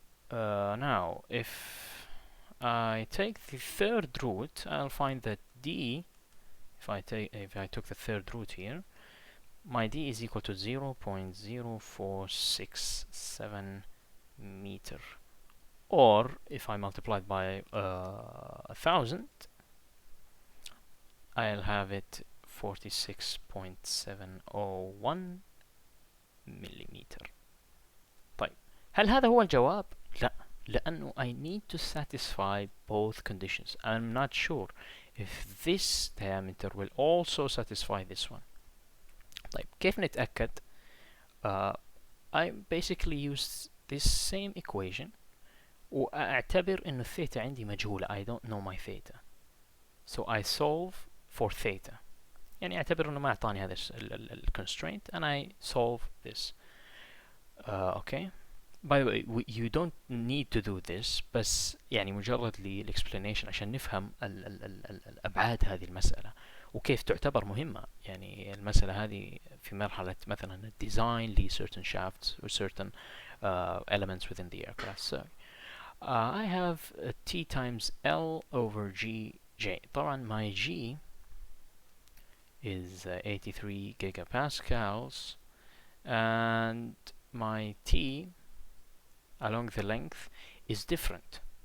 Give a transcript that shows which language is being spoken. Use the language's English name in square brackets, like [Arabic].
[English] Now, if I take the third root, I'll find that d, if I took the third root here, my d is equal to 0.0467 meter. Or if I multiply it by 1,000, I'll have it 46.701 millimeter. [Arabic] طيب هل هذا هو الجواب؟ لا، لأنه [English] I need to satisfy both conditions. I'm not sure if this diameter will also satisfy this one. [Arabic] طيب كيف نتأكد؟ [English] I basically use this same equation [Arabic] وأعتبر إنه الثيتا عندي مجهولة. [English] I don't know my theta. So I solve for theta. [Arabic] يعني أعتبر إنه ما أعطاني هذا ال constraint, [English] and I solve this. Okay. By the way, you don't need to do this, [Arabic] بس يعني مجرد للإكسبلانيشن عشان نفهم الأبعاد هذه المسألة وكيف تعتبر مهمة. يعني المسألة هذه في مرحلة مثلا الديزاين ل [English] certain shafts or certain elements within the aircraft. So I have T times L over GJ. [Arabic] طبعا [English] my G is 83 gigapascals, and my T along the length is different.